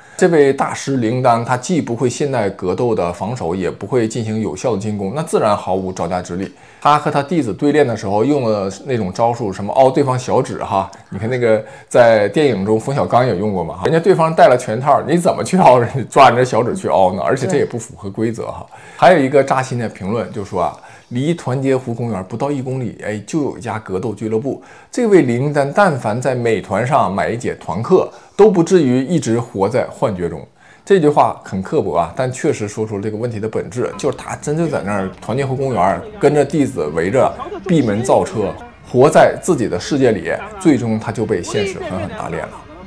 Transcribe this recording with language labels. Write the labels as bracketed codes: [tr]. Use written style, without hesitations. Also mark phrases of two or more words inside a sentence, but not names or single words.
[zh] 這位大師林丹，他既不會现代格鬥的防守，也不會進行有效的進攻，那自然毫無招架之力。他和他弟子對練的時候用了那種招數，什麼凹對方小指哈，你看那個在電影中馮小剛也用過嘛，人家對方戴了拳套，你怎麼去凹人家，抓人家小指去凹呢？而且這也不符合規則哈。還有一個扎心的評論就說啊，離團結湖公園不到1公里，哎，就有一家格鬥俱樂部。這位林丹但凡在美團上買一節團課，都不至於一直活在幻覺中。這句話很刻薄啊，但確實說出了這個問題的本質，就是他真就在那兒團結湖公園跟着弟子圍着閉門造車，活在自己的世界裡，最終他就被現實狠狠打臉了。